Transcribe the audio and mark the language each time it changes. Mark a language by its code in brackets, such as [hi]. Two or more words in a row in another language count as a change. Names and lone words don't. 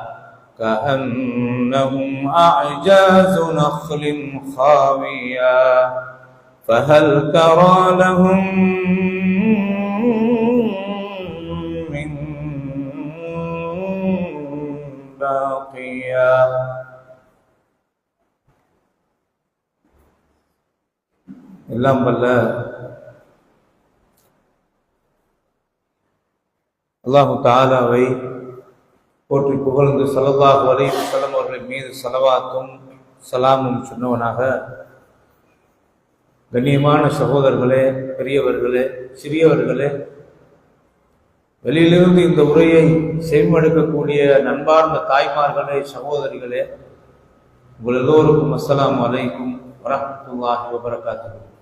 [ar] كأنهم أعجاز نخل خاوية فهل ترى لهم من باقية [ta] எல்லாம் வல்ல அல்லாஹு தஆலாவை போற்றி புகழ்ந்து [ar] صلى الله عليه وسلم [ta] அவர்கள் மீது ஸலவாத்தும் சலாமும் சொன்னவனாக, கண்ணியமான சகோதரர்களே, பெரியவர்களே, சிறியவர்களே, வெளியிலிருந்து இந்த உரையை செவிமடுக்கக்கூடிய நண்பார்ந்த தாய்மார்களே, சகோதரிகளே, உங்கள் எல்லோருக்கும் [ar] السلام عليكم ورحمة الله وبركاته.